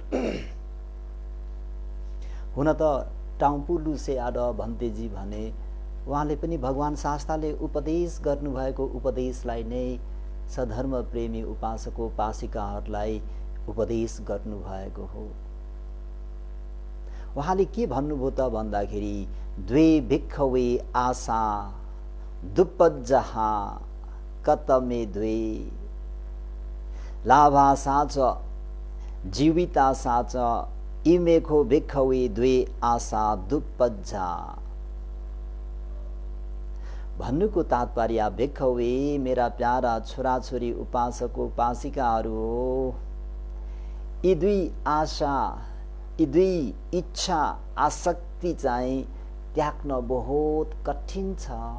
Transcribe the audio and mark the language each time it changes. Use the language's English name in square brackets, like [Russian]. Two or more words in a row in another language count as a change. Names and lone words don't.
[Nepali] हुन त टाउपुलु स्यारो भन्तेजी भने उहाँले पनि भगवान शास्ताले उपदेश गर्नुभएको उपदेशलाई नै सधर्म प्रेमी उपासक उपासिकाहरूलाई उपदेश गर्नुभएको हो। उहाँले के भन्नुभयो त भन्दाखेरि [Pali] द्वे भिक्खवे आशा दुप्पज्जहा कतमे द्वे लाभासा च जीवितासा च इमेखो भिक्खवे द्वे आशा दुप्पज्जा। [Nepali] भन्नुको तात्पर्य भिक्खवे मेरा प्यारा छोराछोरी उपासक उपासिकाहरू हो, यी दुई आशा यी दुई इच्छा आसक्ति चाहिँ त्याग्न बहुत कठिन छ।